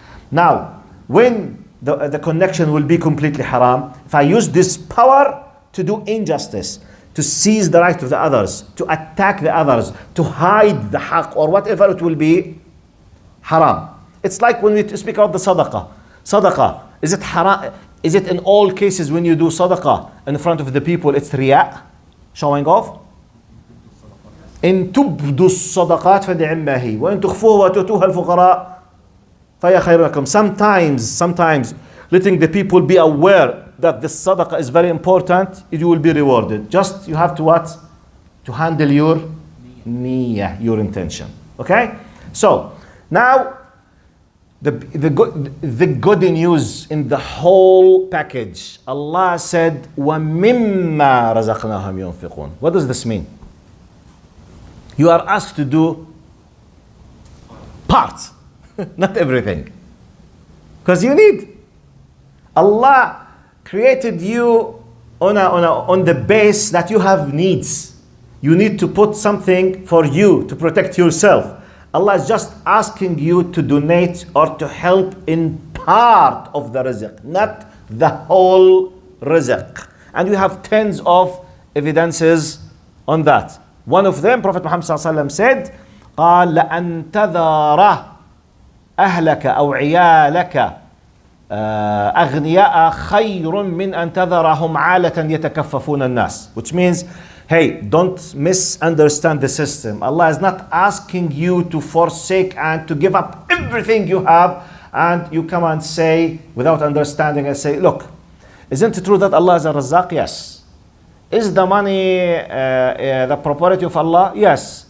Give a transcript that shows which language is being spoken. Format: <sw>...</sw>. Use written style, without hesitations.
<en>Now, when the connection will be completely haram, if I use this power to do injustice, to seize the right of the others, to attack the others, to hide the haqq or whatever, it will be haram. It's like when we speak about the sadaqah. Sadaqah, is it haram? Is it in all cases when you do sadaqah in front of the people, it's riya, showing off?</en> <ar>إن تبدوا الصدقات فنعما هي وإن تخفوها وتؤتوها الفقراء فهي خير لكم.</ar> <en>Sometimes letting the people be aware that this sadaqah is very important, you will be rewarded. Just you have to what? To handle your niyyah, your intention. Okay? So now the good news in the whole package. Allah said,</en> <ar>وَمِمَّا رَزَقْنَاهُمْ يُنْفِقُونَ.</ar> <en>What does this mean? You are asked to do parts, not everything. Because you need. Allah created you on the base that you have needs. You need to put something for you to protect yourself. Allah is just asking you to donate or to help in part of the rizq, not the whole rizq. And we have tens of evidences on that. One of them, Prophet Muhammad said,</en> <ar>قال لأن تذر أهلك أو عيالك أغنياء خير من أن تذرهم عالة يتكففون الناس.</ar> <en>Which means, hey, don't misunderstand the system. Allah is not asking you to forsake and to give up everything you have, and you come and say, without understanding, and say, look, isn't it true that Allah is a Razzaq? Yes. Is the money the property of Allah? Yes.</en>